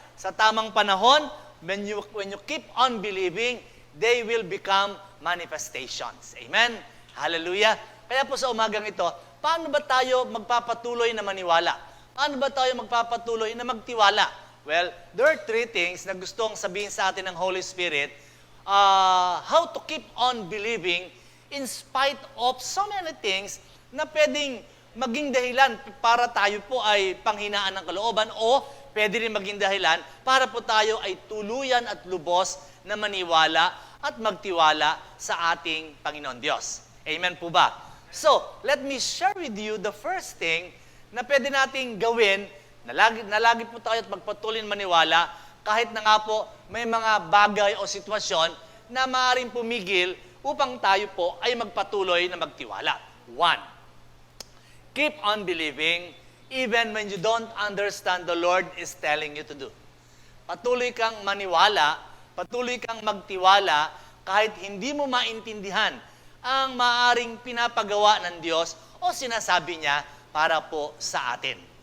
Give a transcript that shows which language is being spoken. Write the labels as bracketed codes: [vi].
[tl] Sa tamang panahon, [en] when you keep on believing, they will become manifestations. Amen? Hallelujah. [tl] Kaya po sa umagang ito, paano ba tayo magpapatuloy na maniwala? Paano ba tayo magpapatuloy na magtiwala? [en] Well, there are 3 things [tl] na gustong sabihin sa atin ng Holy Spirit, [en] how to keep on believing in spite of so many things [tl] na pwedeng maging dahilan para tayo po ay panghinaan ng kalooban o pwede rin maging dahilan para po tayo ay tuluyan at lubos na maniwala at magtiwala sa ating Panginoon Diyos. Amen po ba? [en] So, let me share with you the first thing [tl] na pwede nating gawin na lagi po tayo at magpatuloy maniwala kahit na nga po may mga bagay o sitwasyon na maaaring pumigil upang tayo po ay magpatuloy na magtiwala. 1. [en] Keep on believing even when you don't understand the Lord is telling you to do. [tl] Patuloy kang maniwala, patuloy kang magtiwala kahit hindi mo maintindihan ang maaaring pinapagawa ng Diyos o sinasabi niya para po sa atin.